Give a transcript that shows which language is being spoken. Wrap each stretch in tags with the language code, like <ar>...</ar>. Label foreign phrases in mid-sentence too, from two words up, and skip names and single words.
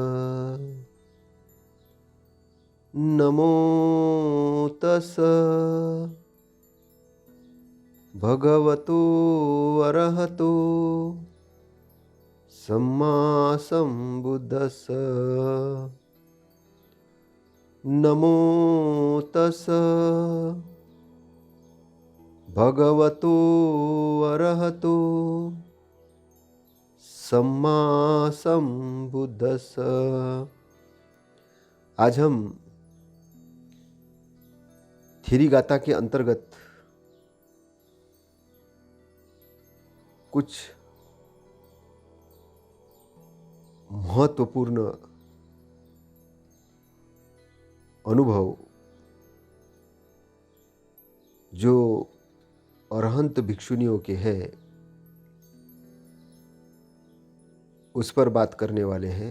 <pi>नमो तस्स भगवतो अरहतो सम्मा सम्बुद्धस्स। नमो तस्स भगवतो अरहतो सम्मा सम्बुद्धस्स।</pi> <hi>आज हम थेरी गाथा के अंतर्गत कुछ महत्वपूर्ण अनुभव जो अरहंत भिक्षुनियों के हैं उस पर बात करने वाले हैं।</hi>